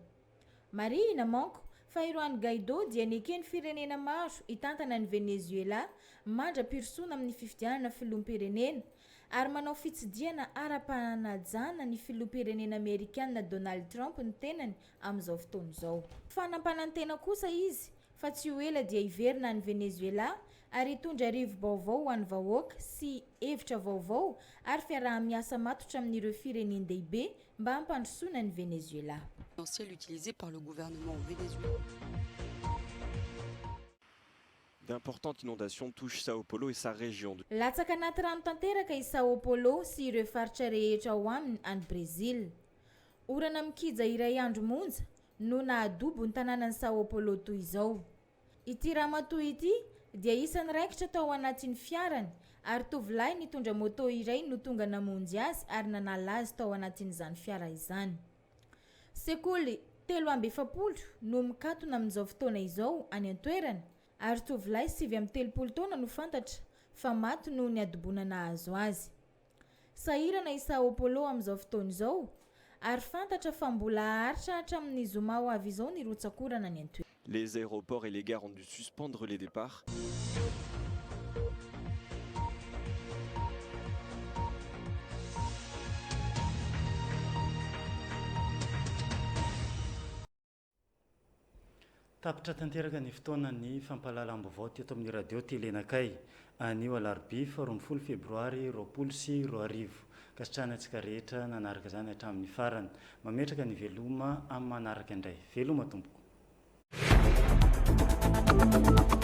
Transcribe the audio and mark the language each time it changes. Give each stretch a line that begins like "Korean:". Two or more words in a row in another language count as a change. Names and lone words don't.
Malagasy: Marina manko fa Juan Guaido dia nekeny firenena maro itantana ny Venezuela mandra-pirosoana amin'ny fifidianana filoham-pirenena ary manao fitsidiana ara-panajana ny filoham-pirenena Amerikanina Donald Trump ny tenany amin'izao fotoana izao. Fanampanantena kosa izy fa tsy ho ela dia hiverina ny Venezuela ary hitondra rivo-baovao ho an'ny vahoaka sy hevitra vaovao ary fiaraha-miasa matotra amin'ireo firenendehibe mba hampandrosoana ny Venezuela.
French: Utilisé par le gouvernement vénézuélien. D'importantes inondations touchent Sao Paulo et sa région.
Malagasy: Latsaka anaty rano tanteraka i Sao Paulo sy ireo faritra rehetra ao aminy any Brésil. Orana mikija iray andro monja no nahadobo ny tanànan'ny Sao Paulo toy izao. Ity ramatoa ity dia isan'ny raikitra tao anatin'ny fiarany ary tovolahy nitondra moto iray no tonga namonjy azy ary nanala azy tao anatin'izany fiara izany. Sekoly 7 no mikatona amin'izao fotoana izao any an-toerana ary tovolahy 7 taona no fantatra fa maty noho ny adobona nahazo azy. Sahirana i Sao Paulo amin'izao fotoana izao ary fantatra fa mbola haritra hatramin'ny zoma ho avy izao ny rotsakorana ny antoerana.
French: Les aéroports et les gares ont dû suspendre les départs.
Malagasy: Tapitra tanteraka ny fotoana ny fampahalalam-baovao teto amin'ny radio telenakay anio alarobia 24 febroary 2024 ka sitrana antsika rehetra nanaraka izany hatramin'ny farany mametraka ny veloma amin'ny manaraka indray veloma tompoko.